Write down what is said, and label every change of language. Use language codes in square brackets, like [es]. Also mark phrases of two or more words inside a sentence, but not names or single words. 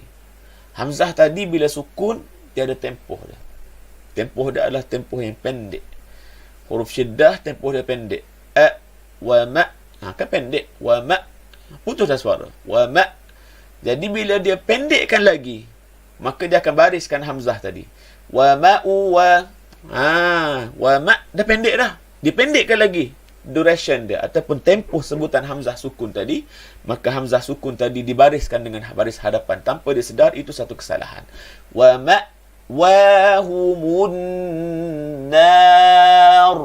[ms] Hamzah tadi bila sukun, dia ada tempoh dia. Tempoh dia adalah tempoh yang pendek. Huruf syiddah, tempoh dia pendek. [ar] وما, [ms] kan pendek. [ar] وما, [ms] putus dah suara. [ar] وما. [ms] Jadi bila dia pendekkan lagi, maka dia akan bariskan hamzah tadi. [ar] وماء و. وما, [ms] dah pendek dah. Dipendekkan lagi duration dia ataupun tempoh sebutan hamzah sukun tadi, maka hamzah sukun tadi dibariskan dengan baris hadapan tanpa dia sedar. Itu satu kesalahan. [ar] وهم النار.